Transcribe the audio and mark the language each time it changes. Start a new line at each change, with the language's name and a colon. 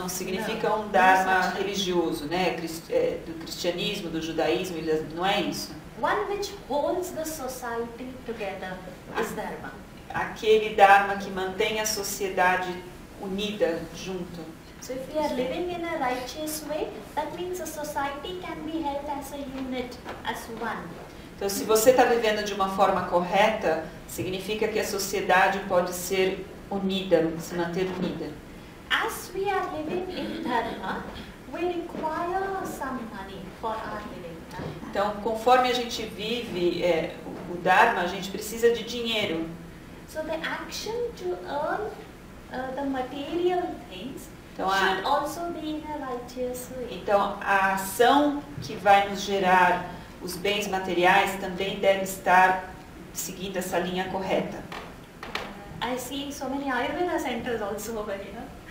Portuguese: Não significa Não, um Dharma não é religioso, né? Do cristianismo, do judaísmo, não é isso.
English: One which holds the society together is dharma.
Portuguese: Aquele Dharma que mantém a sociedade unida, junto.
English: So if we are living in a righteous way, that means a society can be held as a unit, as one.
Portuguese: Então, se você está vivendo de uma forma correta, significa que a sociedade pode ser unida, se manter unida.
English: As we are living in dharma, we require some money for our living.
Portuguese: Então, conforme a gente vive o Dharma, a gente precisa de dinheiro.
English: So the action to earn the material things
Portuguese: Então,
English: should also be in a righteous way.
Portuguese: então, a ação que vai nos gerar os bens materiais também deve estar seguindo essa linha correta.
English: I see so many Ayurveda centers also over here.